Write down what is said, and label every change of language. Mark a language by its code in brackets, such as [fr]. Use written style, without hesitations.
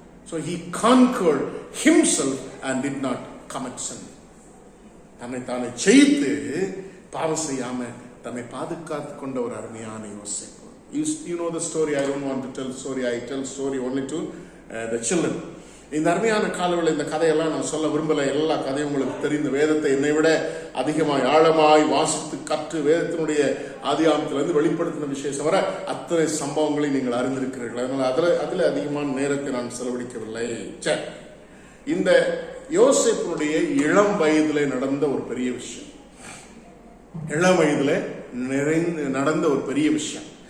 [en] So he conquered himself and did not commit sin. [ta] தன்னை தானே ஜெயித்து பாவம் செய்யாம தன்னை பாதுகாத்து கொண்ட ஒரு அருமையான யோசேப்பு. [en] You know the story. I don't want to tell the story. I tell story only to the children. [ta] இந்த அருமையான காலவில் இந்த கதையெல்லாம் நான் சொல்ல விரும்பல. எல்லா கதையும் உங்களுக்கு தெரிந்த வேதத்தை என்னை விட அதிகமாய் ஆழமாய் வாசித்து கற்று வேதத்தினுடைய ஆதியாகமத்திலிருந்து வெளிப்படுத்தின விசேஷம் வர அத்தனை சம்பவங்களை நீங்கள் அறிந்திருக்கிறீர்கள். அதனால அதில் அதிகமான நேரத்தை நான் செலவழிக்கவில்லை. இந்த யோசேப்பினுடைய இளம் வயதிலே நடந்த ஒரு பெரிய விஷயம், இளம் வயதிலே நடந்த ஒரு பெரிய விஷயம்.